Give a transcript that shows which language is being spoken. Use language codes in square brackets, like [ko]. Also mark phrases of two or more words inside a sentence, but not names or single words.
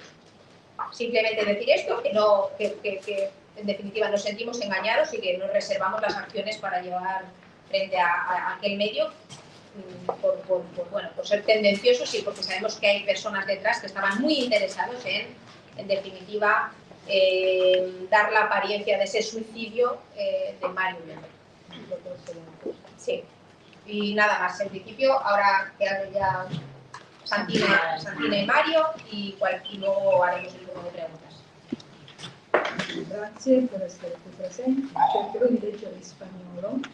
[es] Simplemente decir esto, que en definitiva nos sentimos engañados y que nos reservamos las acciones para llevar frente a aquel medio, por ser tendenciosos y porque sabemos que hay personas detrás que estaban muy interesados en definitiva, dar la apariencia de ese suicidio de Mario. Sí. Y nada más, en principio, ahora quedan ya Santina y Mario y luego haremos el turno de preguntas. [it] Grazie per essere qui presenti. Cercherò di leggere in spagnolo.